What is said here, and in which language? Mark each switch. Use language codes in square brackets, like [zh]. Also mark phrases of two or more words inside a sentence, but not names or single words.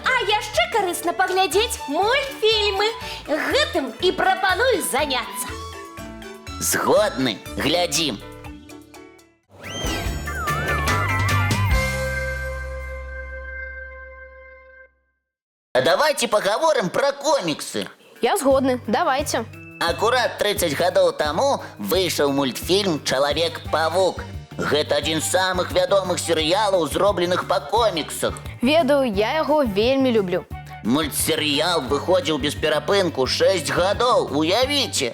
[be] А яшчэ карысна паглядзець мультфільмы. Гэтым і прапаную заняцца. Згодны, глядзім. [ru] А давайте поговорим про комиксы. [be] Я згодны, давайте. Акурат 30 гадоў таму выйшаў мультфільм «Чалавек-павук». Гэта адзін з самых вядомых серыялаў, зробленых па коміксах. Ведаю, я яго вельмі люблю. Мультсерыял выходзіў без перапынку 6 гадоў, уявіце.